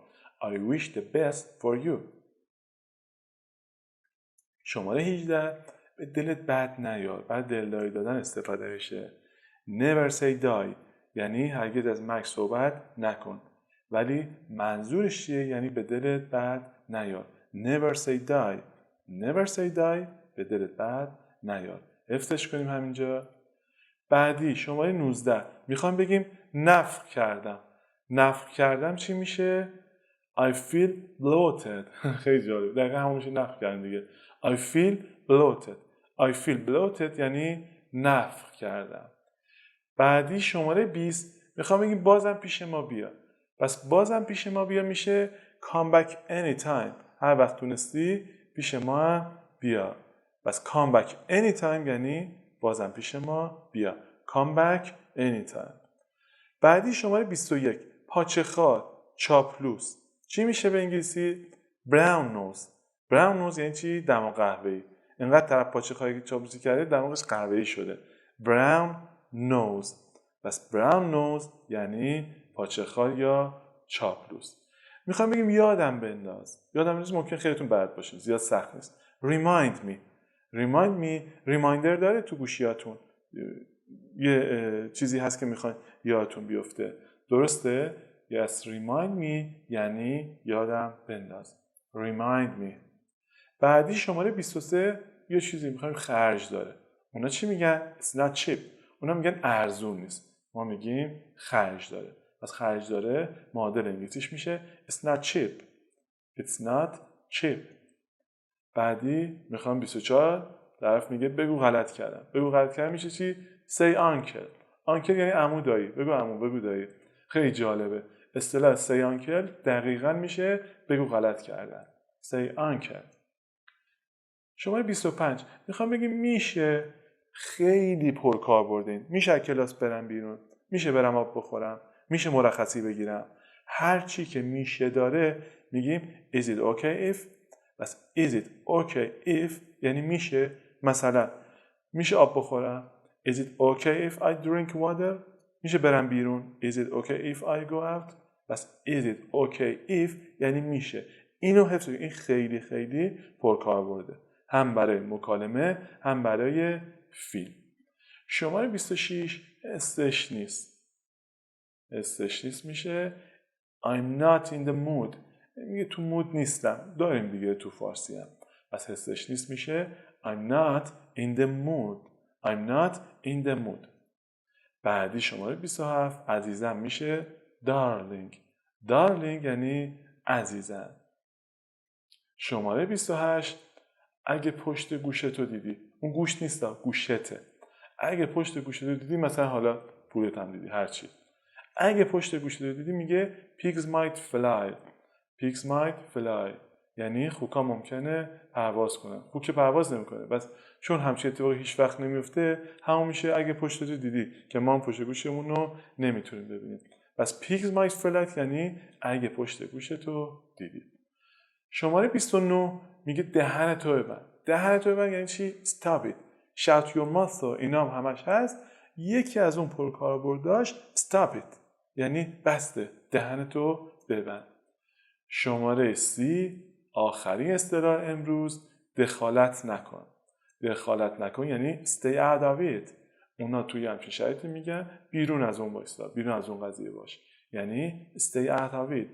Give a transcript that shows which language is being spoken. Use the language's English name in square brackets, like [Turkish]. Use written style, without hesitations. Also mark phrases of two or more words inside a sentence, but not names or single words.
[English] I wish the best for you. [Persian] شماره 18 به دلت بد نیار. بعد دلداری دادن استفاده میشه. [English] Never say die [Persian] یعنی هرگز از مرگ صحبت نکن. ولی منظورش چیه؟ یعنی به دلت بد نیار. [English] Never say die. Never say die [Persian] به دلت بد نیار. حفظش کنیم همینجا. بعدی شماره 19 میخوام بگیم نفخ کردم. نفخ کردم چی میشه؟ [English] I feel bloated. [Persian] خیلی جالب. دقیقا همون میشه نفخ کردن دیگه. [English] I feel bloated. I feel bloated [Persian] یعنی نفخ کردم. بعدی شماره 20 میخوام بگیم بازم پیش ما بیا. پس بازم پیش ما بیا میشه [English] come back anytime. [Persian] هر وقت تونستی پیش ما هم بیا. پس [English] come back anytime [Persian] یعنی بازم پیش ما بیا. [English] come back anytime. [Persian] بعدی شماره 21 پاچه خار، چاپلوس. چی میشه به انگلیسی؟ [English] brown nose. brown nose [Persian] یعنی چی؟ دماغ قهوه‌ای. اینقدر طرف پاچه خاری چاپلوسی کرده دماغش قهوه‌ای شده. [English] brown nose. [Persian] پس [English] brown nose [Persian] یعنی پاچه خار یا چاپلوس. میخوام بگیم یادم بنداز. یادم بنداز ممکن خیلیتون بلد باشین، زیاد سخت نیست. [English] remind me. remind me ریمایندر [Persian] داره تو گوشیاتون. یه چیزی هست که میخواین یادتون بیفته. درسته؟ [English] Yes, remind me [Persian] یعنی یادم بنداز. [English] Remind me. [Persian] بعدی شماره 23 یه چیزی میخوایم خرج داره. اونا چی میگن؟ [English] It's not cheap. [Persian] اونا میگن ارزون نیست. ما میگیم خرج داره. پس خرج داره معادل انگلیسیش میشه [English] It's not cheap. It's not cheap. [Persian] بعدی میخوام 24 طرف میگه بگو غلط کردم. بگو غلط کردم میشه چی؟ [English] Say uncle. uncle [Persian] یعنی عمو دایی. بگو عمو، بگو دایی. خیلی جالبه. اصطلاح [English] say uncle [Persian] دقیقاً میشه بگو غلط کردن. [English] say uncle. [Persian] شماره 25 میخوام بگیم میشه. خیلی پرکاربردین. میشه کلاس برم بیرون. میشه برم آب بخورم. میشه مرخصی بگیرم. هر چی که میشه داره میگیم [English] is it okay if. [Persian] بس [English] is it okay if [Persian] یعنی میشه. مثلا میشه آب بخورم. [English] Is it okay if I drink water? [Persian] میشه برم بیرون. [English] Is it okay if I go out? [Persian] بس [English] is it okay if [Persian] یعنی میشه. اینو حفظ کنید. این خیلی خیلی پرکاربرده. هم برای مکالمه هم برای فیلم. شماره 26 استش نیست. استش نیست میشه [English] I'm not in the mood. [Persian] میگه تو مود نیستم. داریم دیگه تو فارسی هم. پس استش نیست میشه [English] I'm not in the mood. I'm not in the mood. [Persian] بعدی شماره 27 عزیزم میشه darling. darling یعنی عزیزم. شماره 28 اگه پشت گوشتو دیدی. اون گوشت نیست، گوشته. اگه پشت گوشتو دیدی، مثلا حالا پولت هم دیدی، هرچی. اگه پشت گوشتو دیدی میگه [English] pigs might fly. pigs might fly [Persian] یعنی خوکا ممکنه پرواز کنن. خوک که پرواز نمیکنه. بس چون همچین اتفاقی هیچ وقت نمیفته، همون میشه اگه پشتتو دیدی، که ما هم پشت گوشمون رو نمیتونیم ببینیم. پس [English] pigs might fly [Persian] یعنی اگه پشت گوشتو دیدی. شماره 29 میگه دهنتو ببند. دهنتو ببند یعنی چی؟ [English] stop it. shut your mouth [Persian] و اینا هم همش هست. یکی از اون پرکاربرداش [English] stop it [Persian] یعنی بسته، دهنتو ببند. شماره 30 آخرین اصطلاح امروز دخالت نکن. دخالت نکن یعنی [English] stay out of it. [Persian] اونا توی همچین شرایطی میگن بیرون از اون بایستا، بیرون از اون قضیه باش، یعنی [English] stay out of it.